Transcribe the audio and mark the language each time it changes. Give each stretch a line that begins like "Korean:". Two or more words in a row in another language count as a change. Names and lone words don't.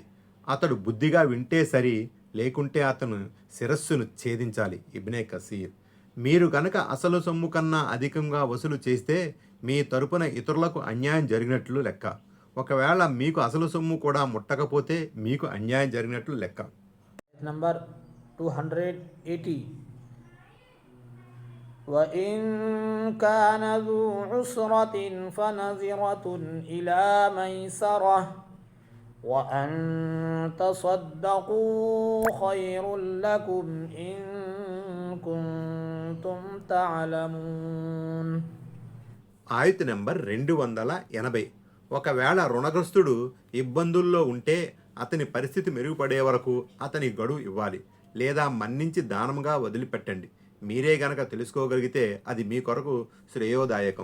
Telugu: అతడు బుద్ధిగా వింటే సరి, లేకుంటే అతను శిరస్సును ఛేదించాలి. ఇబ్నే కసీర్. మీరు గనక అసలు సొమ్ము కన్నా అధికంగా వసూలు చేస్తే మీ తరపున ఇతరులకు అన్యాయం జరిగినట్లు లెక్క. ఒకవేళ మీకు అసలు సొమ్ము కూడా ముట్టకపోతే మీకు అన్యాయం జరిగినట్లు లెక్క. నంబర్ 280.
Arabic: وإن كان ذو عسرة فنظرة إلى ميسرة وأن تصدقوا خير لكم إن كنتم تعلمون.
Telugu: ఆయత నెంబర్ 280. ఒకవేళ రుణగ్రస్తుడు ఇబ్బందుల్లో ఉంటే అతని పరిస్థితి మెరుగుపడే వరకు అతని గడువు ఇవ్వాలి, లేదా మన్నించి దానంగా వదిలిపెట్టండి. మీరే గనక తెలుసుకోగలిగితే అది మీ కొరకు శ్రేయోదాయకం.